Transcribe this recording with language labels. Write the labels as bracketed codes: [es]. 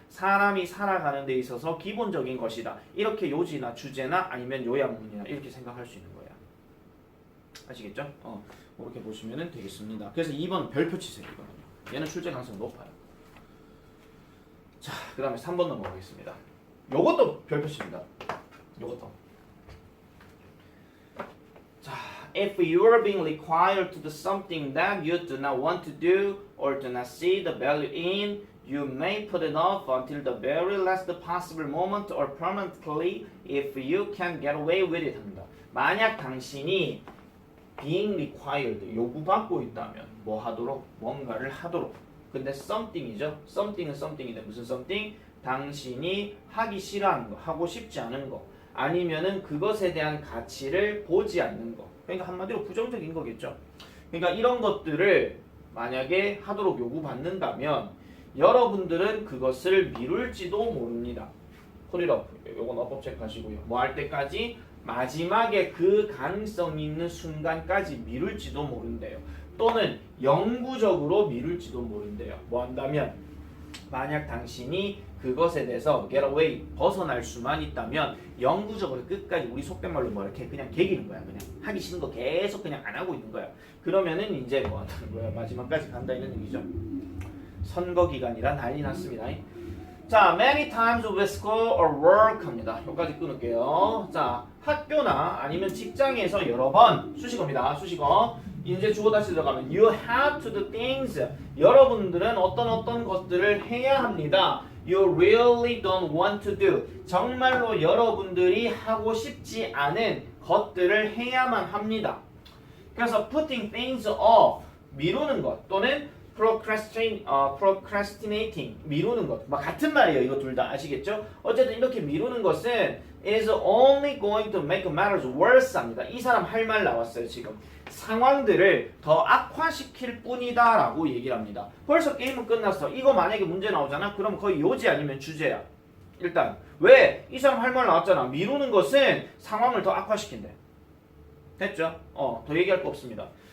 [ko] 사람이 살아가는 데 있어서 기본적인 것이다. 이렇게 요지나 주제나 아니면 요약문이나 이렇게 생각할 수 있는 거야. 아시겠죠? 이렇게 보시면 되겠습니다. 그래서 2번 별표 치세요. 이거는요. 얘는 출제 가능성이 높아요. 자, 그 다음에 3번 넘어가겠습니다. 요것도 별표 칩니다. 요것도. 자, [en] if you are being required to do something that you do not want to do or do not see the value in, you may put it off until the very last possible moment or permanently if you can get away with it [ko] 합니다. 만약 당신이 being required, 요구받고 있다면 뭐 하도록? 뭔가를 하도록. 근데 something이죠. something은 something인데 무슨 something? 당신이 하기 싫어하는 거, 하고 싶지 않은 거, 아니면은 그것에 대한 가치를 보지 않는 거. 그러니까 한마디로 부정적인 거겠죠. 그러니까 이런 것들을 만약에 하도록 요구받는다면 여러분들은 그것을 미룰지도 모릅니다. 폴리럽, 요건 어법 체크하시고요. 뭐 할 때까지? 마지막에 그 가능성이 있는 순간까지 미룰지도 모른대요. 또는 영구적으로 미룰지도 모른대요. 뭐 한다면 만약 당신이 그것에 대해서 get away, 벗어날 수만 있다면 영구적으로 끝까지 우리 속된 말로 뭐 이렇게 그냥 개기는 거야. 그냥 하기 싫은 거 계속 그냥 안 하고 있는 거야. 그러면은 이제 뭐 한다는 거야. 마지막까지 간다 이런 얘기죠. 선거 기간이라 난리 났습니다. 자, [en] many times with school or work [ko] 합니다. 여기까지 끊을게요. 자, 학교나 아니면 직장에서 여러 번 수식어입니다. 수식어. 이제 주어 다시 들어가면 [en] you have to do things. [ko] 여러분들은 어떤 것들을 해야 합니다. [en] You really don't want to do. [ko] 정말로 여러분들이 하고 싶지 않은 것들을 해야만 합니다. 그래서 [en] putting things off, [ko] 미루는 것 또는 procrastinating, 미루는 것. 같은 말이에요. 이거 둘 다 아시겠죠? 어쨌든 이렇게 미루는 것은 [en] is only going to make matters worse [ko] 합니다. 이 사람 할 말 나왔어요. 지금 상황들을 더 악화시킬 뿐이다 라고 얘기를 합니다. 벌써 게임은 끝났어. 이거 만약에 문제 나오잖아. 그럼 거의 요지 아니면 주제야. 일단 왜? 이 사람 할 말 나왔잖아. 미루는 것은 상황을 더 악화시킨대. 됐죠? 더 얘기할 거 없습니다.